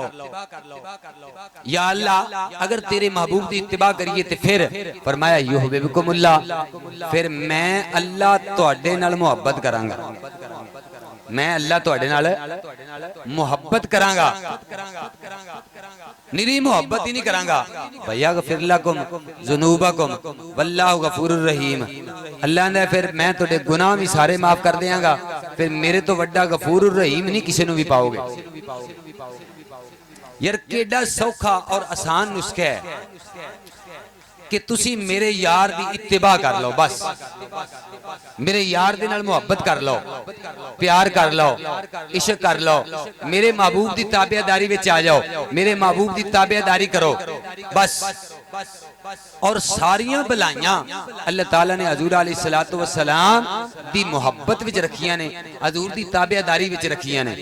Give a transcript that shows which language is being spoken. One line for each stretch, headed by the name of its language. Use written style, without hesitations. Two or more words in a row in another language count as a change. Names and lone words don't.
Punjabi: یا اللہ اگر تیرے محبوب کی اتباع کریے تو فیر فرمایا یحببکم اللہ، فیر میں اللہ تہاڈے نال محبت کراں گا، میں اللہ تہاڈے نال محبت کراں گا، نری محبت ہی نہیں کراں گا.
Arabic: ويغفر لكم ذنوبكم والله غفور رحيم.
Punjabi: اللہ نے فیر میں تہاڈے گناہ بھی سارے معاف کر دیواں گا، فیر میرے توں وڈا
Arabic: غفور رحيم
Punjabi: نہیں کسی نوں بھی پاؤ گے. یار کیہڑا سوکھا اور آسان نسخہ ہے کہ تسی میرے یار دی اتباع کر لو، بس میرے یار دے نال محبت کر لو، پیار کر لو، عشق کر لو، میرے محبوب دی تابعداری وچ آ جاؤ، میرے محبوب دی تابعداری کرو بس. اور ساریاں بھلائیاں اللہ تعالیٰ نے حضور
Arabic: عليه الصلاة والسلام
Punjabi: دی محبت وچ رکھیاں نے، حضور دی تابعداری وچ رکھیاں نے.